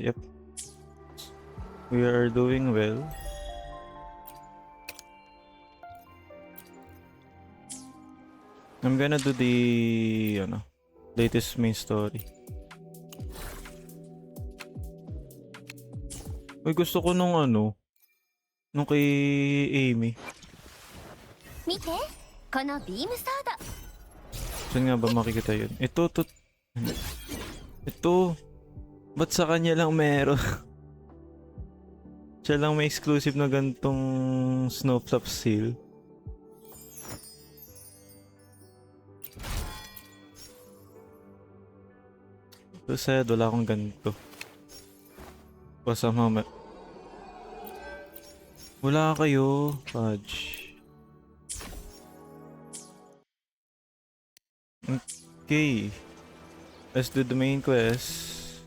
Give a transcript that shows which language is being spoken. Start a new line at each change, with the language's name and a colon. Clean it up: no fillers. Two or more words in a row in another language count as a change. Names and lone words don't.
English: Yep. We are doing well. I'm gonna do the ano, latest main story.
Filipino: Uy, gusto ko nung ano, nung kay Amy.
Japanese: 見てこのビームソード。
Filipino: Saan nga ba makikita yun? Ito. Ba't sa kanya lang meron? Siya lang may exclusive na gantong Snowflap seal.
English: So sad,
Filipino: wala akong ganito. Pasama wala kayo,
English: Fudge. Okay. Let's do the main quest.